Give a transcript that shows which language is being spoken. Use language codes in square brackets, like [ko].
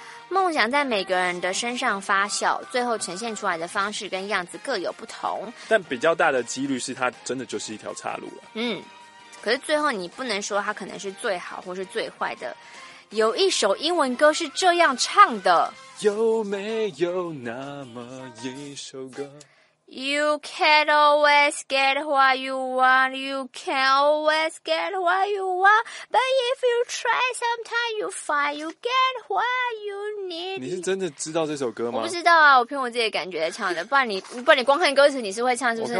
[zh] 梦想在每个人的身上发酵，最后呈现出来的方式跟样子各有不同，但比较大的几率是它真的就是一条岔路了。嗯，可是最后你不能说它可能是最好或是最坏的。有一首英文歌是这样唱的，有没有那么一首歌 [en] ？You can't always get what you want. You can't always get what you want. But if you try, sometimes you find you get what you need. [zh] 你是真的知道这首歌吗？我不知道啊，我凭我自己的感觉唱的。不然你光看歌词，你是会唱是不是？